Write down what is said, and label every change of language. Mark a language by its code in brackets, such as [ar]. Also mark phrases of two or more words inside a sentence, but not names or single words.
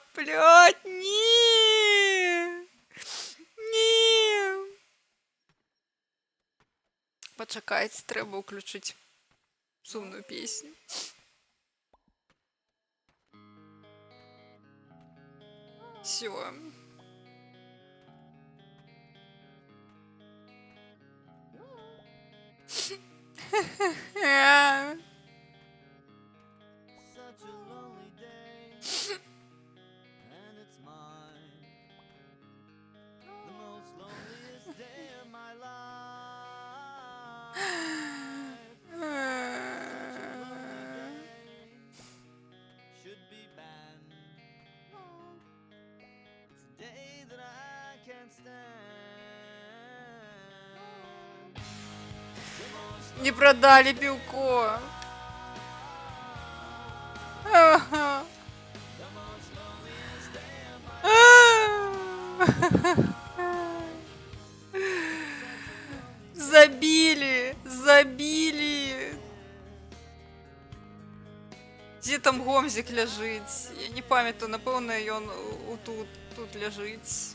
[ru] Блядь, не. Не. [be] Пачакайце, трэба ўключыць сумную песню. [ru] Всё. [en] Such a lonely day, and it's mine. The most loneliest day of my life. Should be banned. It's a day that I can't stand. [ru] Не продали пивко. Ага. Забили, забили. Где там Гомзик ляжыць? [be] Я не памятаю, напэўна, ён тут ляжыць.